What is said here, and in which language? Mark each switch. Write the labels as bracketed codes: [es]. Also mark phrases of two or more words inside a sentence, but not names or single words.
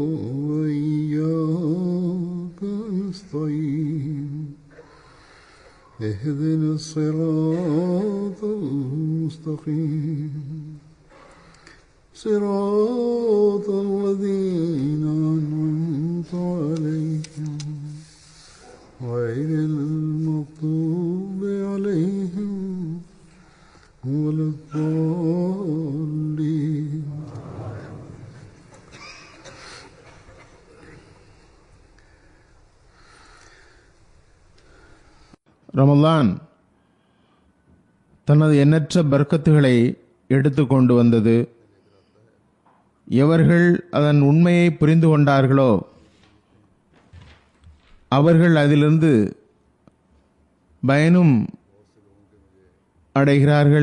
[ar] وإياك نستعين اهدنا الصراط المستقيم صراط الذين أنعمت عليهم غير المغضوب عليهم ولا الضالين. [ta] ரமலான் தனது எண்ணற்ற பர்க்கத்துகளை எடுத்து கொண்டு வந்தது. எவர்கள் அதன் உண்மையை புரிந்து கொண்டார்களோ அவர்கள் அதிலிருந்து பயனும் அடைகிறார்கள்.